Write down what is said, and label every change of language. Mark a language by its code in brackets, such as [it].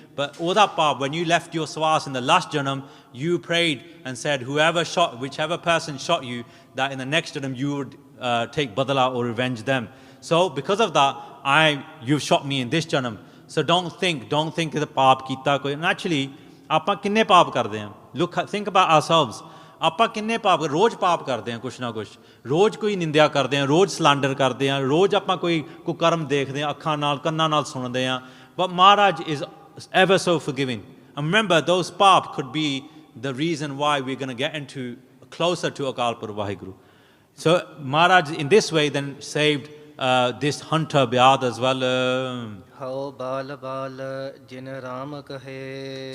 [en] But Odapab, when you left your swas in the last janam, you prayed and said, whichever person shot you, that in the next janam you would take badala or revenge them. So because of that, you've shot me in this janam. So don't think the paap kita koi. And actually, [pa] ਆਪਾਂ ਕਿੰਨੇ ਪਾਪ ਕਰਦੇ ਹਾਂ? [en] Think about ourselves. [pa] ਆਪਾਂ ਕਿੰਨੇ ਪਾਪ ਰੋਜ਼ ਪਾਪ ਕਰਦੇ ਹਾਂ, ਕੁਛ ਨਾ ਕੁਛ ਰੋਜ਼ ਕੋਈ ਨਿੰਦਿਆ ਕਰਦੇ ਹਾਂ, ਰੋਜ਼ ਸਲੈਂਡਰ ਕਰਦੇ ਹਾਂ, ਰੋਜ਼ ਆਪਾਂ ਕੋਈ ਕੁਕਰਮ ਦੇਖਦੇ ਹਾਂ, ਅੱਖਾਂ ਨਾਲ ਕੰਨਾਂ ਨਾਲ ਸੁਣਦੇ ਹਾਂ. [en] But Maharaj is ever so forgiving. And remember, those paap could be the reason why we're going to get closer to Akal Purkh Vaheguru. So Maharaj in this way then saved this hunter Byad as well. [pa] ਹਉ ਬਾਲ ਬਾਲ ਜਿਨ ਰਾਮ ਕਹੇ.